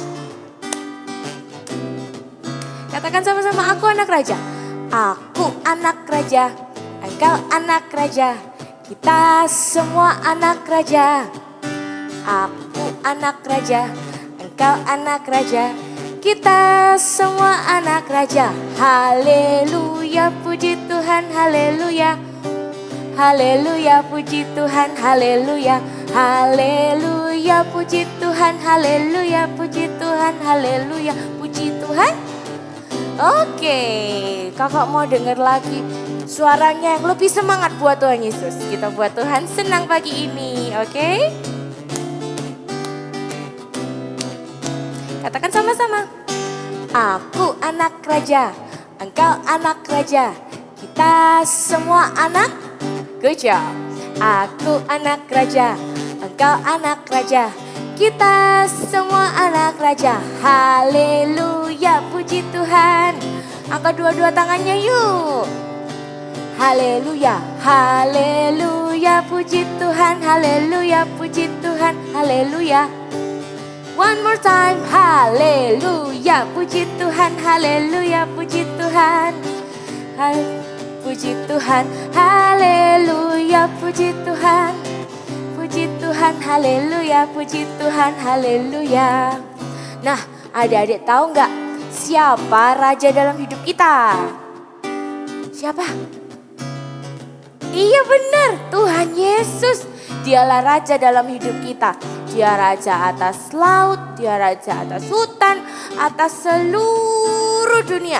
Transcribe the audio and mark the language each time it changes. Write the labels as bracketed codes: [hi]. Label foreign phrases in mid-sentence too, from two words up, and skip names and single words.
[id] Katakan sama-sama, aku anak raja. Aku anak raja, engkau anak raja. Kita semua anak raja. Aku anak raja, engkau anak raja. Kita semua anak raja. Haleluya, puji Tuhan, haleluya. Haleluya, puji Tuhan, haleluya. Haleluya, puji Tuhan, haleluya. Puji Tuhan, haleluya. Puji Tuhan. Oke, kakak mau dengar lagi suaranya yang lebih semangat buat Tuhan Yesus. Kita buat Tuhan senang pagi ini, oke? Katakan sama-sama. Aku anak raja, engkau anak raja. Kita semua anak raja. Aku anak raja, engkau anak raja. Kita semua anak raja. Haleluya, puji Tuhan. Angkat dua-dua tangannya yuk. Haleluya, haleluya, puji Tuhan. Haleluya, puji Tuhan. Haleluya. [en] One more time, [id] haleluya, puji Tuhan, haleluya, puji Tuhan, puji Tuhan, haleluya, puji Tuhan, puji Tuhan, haleluya, puji Tuhan, haleluya. Nah, adik-adik tahu nggak siapa raja dalam hidup kita? Siapa? Iya benar, Tuhan Yesus. Dialah raja dalam hidup kita. Dia raja atas laut, dia raja atas hutan, atas seluruh dunia.